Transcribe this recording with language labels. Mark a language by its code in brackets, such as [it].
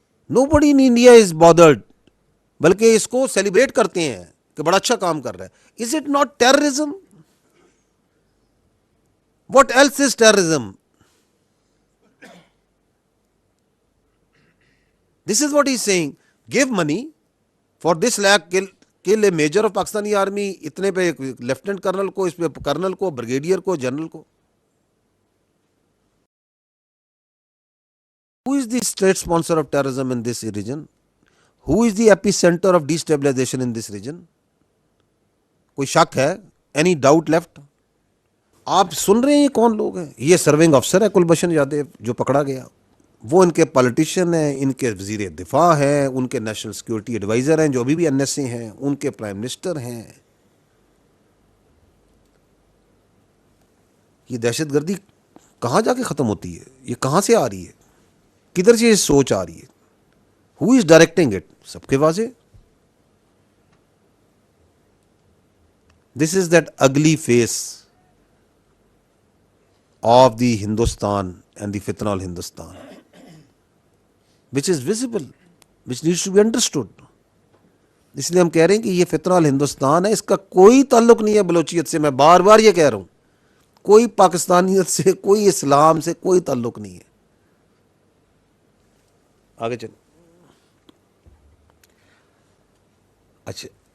[en] nobody in India is bothered, [ur] بلکہ اس کو celebrate کرتے ہیں کہ بڑا اچھا کام کر رہا ہے. [en] Is it not terrorism? What else is terrorism? This is what he saying. Give money for this like kill a major of Pakistani army. [ur] اتنے پہ لیفٹنٹ کرنل کو، اس پہ کرنل کو، بریگیڈیئر کو، جنرل کو. [en] Who is the state sponsor of terrorism in this region? Who is the epicenter of destabilization in this region? [ur] کوئی شک ہے؟ [en] Any doubt left? [ur] آپ سن رہے ہیں یہ کون لوگ ہیں؟ یہ سرونگ افسر ہے کلبھشن یادو جو پکڑا گیا. وہ ان کے پالیٹیشین ہیں، ان کے وزیر دفاع ہیں، ان کے نیشنل سیکورٹی ایڈوائزر ہیں جو ابھی بھی NSA ہیں، ان کے پرائم منسٹر ہیں. یہ دہشت گردی کہاں جا کے ختم ہوتی ہے؟ یہ کہاں سے آ رہی ہے؟ کدھر سے یہ سوچ آ رہی ہے؟ [en] Who is directing it? [ur] سب کے واضح. [en] This is that ugly face of the Hindustan and the فتنہ all Hindustan which is visible, which needs to be understood. [ur] اس لیے ہم کہہ رہے ہیں کہ یہ فتنہ آل ہندوستان ہے، اس کا کوئی تعلق نہیں ہے بلوچیت سے. میں بار بار یہ کہہ رہا ہوں، کوئی پاکستانیت سے، کوئی اسلام سے کوئی تعلق نہیں ہے. آگے چلیں. اچھا،